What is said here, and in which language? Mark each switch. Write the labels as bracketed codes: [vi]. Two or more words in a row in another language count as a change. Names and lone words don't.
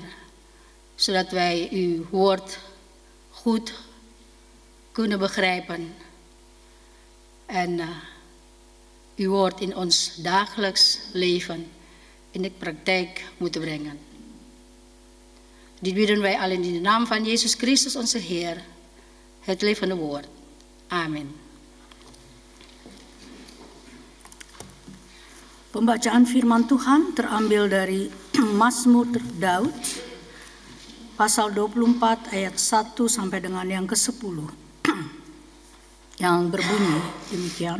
[nl] Zodat wij uw woord goed kunnen begrijpen en uw woord in ons dagelijks leven in de praktijk moeten brengen. Dit bidden wij allen in de naam van Jezus Christus onze Heer, het levende woord. Amen. [id] Pembacaan firman Tuhan terambil dari Mazmur Daud pasal 24 ayat 1 sampai dengan yang ke-10 yang berbunyi demikian.